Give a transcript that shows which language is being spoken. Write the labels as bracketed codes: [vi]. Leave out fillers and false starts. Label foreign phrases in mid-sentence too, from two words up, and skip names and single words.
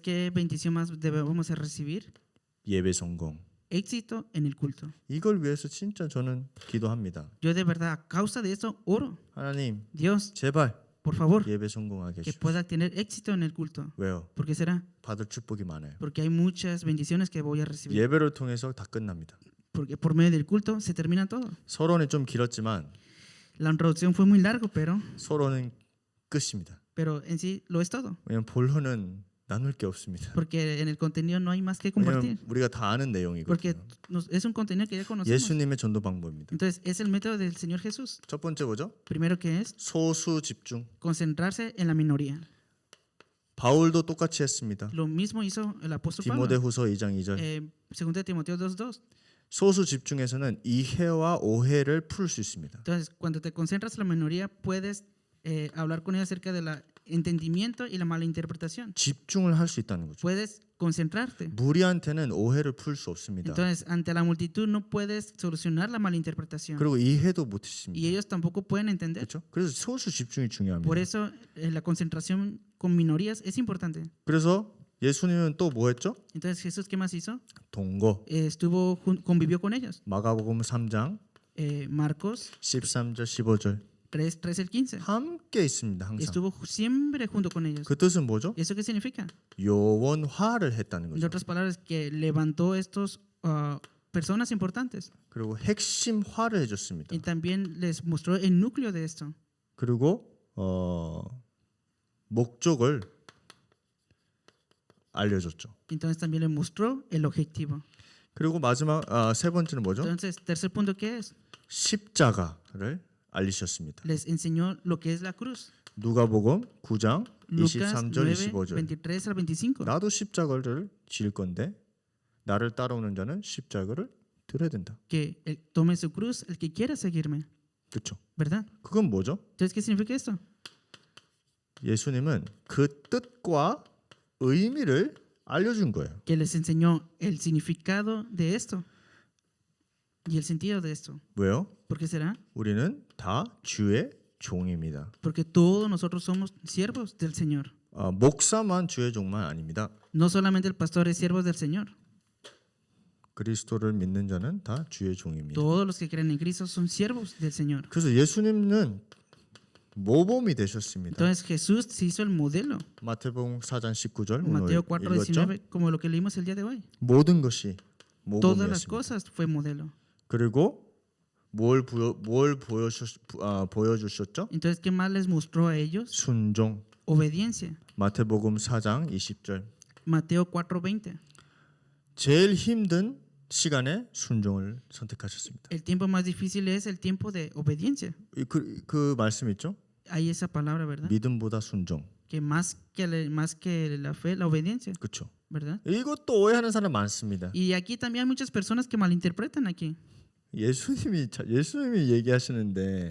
[es] Entonces, ¿qué bendición más debemos de recibir? [ko] 예배 성공, [es] éxito en el culto. [ko] 이걸 위해서 진짜 저는 기도합니다. [es] Yo de verdad, a causa de esto, oro. [ko] 하나님, [es] Dios, [ko] 제발 [es] por favor, [ko] 예배 성공하게 [es] que [ko] 해주세요. [es] pueda tener éxito en el culto. [ko] 왜요? [es] ¿Por qué será? [ko] 받을 축복이 많아요. [es] Porque hay muchas bendiciones que voy a recibir. [ko] 예배를 통해서 다 끝납니다. [es] Porque por medio del culto se termina todo. [ko] 서론이 좀 길었지만 [es] La introducción fue muy largo, [ko] 서론은 끝입니다. [es] pero en sí lo es todo. [ko] 왜냐면 본론은 나눌 게 없습니다. [es] Porque en el contenido no hay más que [ko] 왜냐면 [es] compartir. [ko] 우리가 다 아는 [es] Porque [ko] 내용이거든요. [es] es un contenido que ya conocemos. [ko] 예수님의 전도 방법입니다. [es] Entonces, es el método del Señor Jesús. [ko] 첫 번째 뭐죠? [es] Primero que es [ko] 소수 집중. [es] concentrarse en la minoría. [ko] 바울도 똑같이 했습니다. [es] Lo mismo hizo el apóstol Pablo. [ko] 디모데후서 2장 2절. [es] 2 Timoteo 2:2. [ko] 소수 집중에서는 이해와 오해를 풀 수 있습니다. [es] Entonces, cuando te concentras en la minoría, puedes hablar con ellos acerca del entendimiento y la mala interpretación. [ko] 집중을 할 수 있다는 거죠. [es] Puedes concentrarte. [ko] 무리한테는 오해를 풀 수 없습니다. [es] Entonces, ante la multitud no puedes solucionar la mala interpretación. [ko] 그리고 이해도 [es] Y [ko] 못했습니다. [es] ellos tampoco pueden entender. [ko] 그렇죠? 그래서 소수 집중이 중요합니다. [es] Por eso, la concentración con minorías es importante. [ko] 그래서 예수님은 또 뭐 했죠? [es] Entonces, Jesús, ¿qué más hizo? [ko] 동거. [es] Convivió con ellos. [ko] 마가복음 3장 [es] Marcos [ko] 13절 15절 [es] 3 al 15. [ko] 함께 있습니다. 항상. [es] Estuvo siempre junto con ellos. [ko] 그 뜻은 뭐죠? [es] ¿Eso qué significa? [ko] 요원화를 했다는 [es] En [ko] 거죠. [es] otras palabras, que levantó estos personas importantes [ko] 그리고 핵심화를 해줬습니다. [es] y también les mostró el núcleo de esto. [ko] 그리고 목적을 알려줬죠. [es] Entonces también les mostró el objetivo. [ko] 그리고 마지막 세 번째는 뭐죠? [es] Entonces, tercer punto, ¿qué es? [ko] 십자가를 알리셨습니다. [es] Les enseñó lo que es la cruz. [ko] 누가복음 9장 [es] Lucas [ko] 23절 [es] 9, [ko] 25절. [es] 23 al 25. [ko] 나도 십자가를 질 건데 나를 따라오는 자는 십자가를 들어야 된다. [es] Que tome su cruz el que quiera seguirme, [ko] 그렇죠? [es] ¿verdad? [ko] 그건 뭐죠? [es] Entonces, ¿qué significa esto? [ko] 예수님은 그 뜻과 의미를 알려준 거예요. [es] Que les enseñó el significado de esto y el sentido de esto. [ko] 왜요? [es] ¿Por qué será? [ko] 우리는 다 주의 종입니다. [es] Porque todos nosotros somos siervos del Señor. [ko] 목사만 주의 종만 아닙니다. [es] No solamente el pastor es siervo del Señor. [ko] 그리스도를 믿는 자는 다 주의 종입니다. [es] Todos los que creen en Cristo son siervos del Señor. [ko] 그래서 예수님은 모범이 되셨습니다. [es] Entonces Jesús se hizo el modelo. [ko] 마태복음 4장 19절 [es] Mateo [ko] 오늘 읽었죠? [es] 4:19, como lo que leímos el día de hoy. [ko] 모든 것이 [es] Todas las [ko] 모범이었습니다. [es] cosas fue modelo. [ko] 그리고 뭘 보여주셨죠? [es] Entonces, ¿qué más les mostró a ellos? [ko] 순종. [es] Obediencia. [ko] 마태복음 4장 20절. [es] Mateo 4:20. [ko] 제일 힘든 시간에 순종을 선택하셨습니다. [es] El tiempo más difícil es el tiempo de obediencia. [ko] 그 말씀 있죠? [es] Hay esa palabra, ¿verdad? [ko] 믿음보다 순종. [es] Que más que la fe, la obediencia, [ko] 그렇죠? [es] ¿verdad? [ko] 이것도 오해하는 사람 많습니다. [es] Y aquí también hay muchas personas que malinterpretan aquí. [ko] 예수님이 얘기하시는데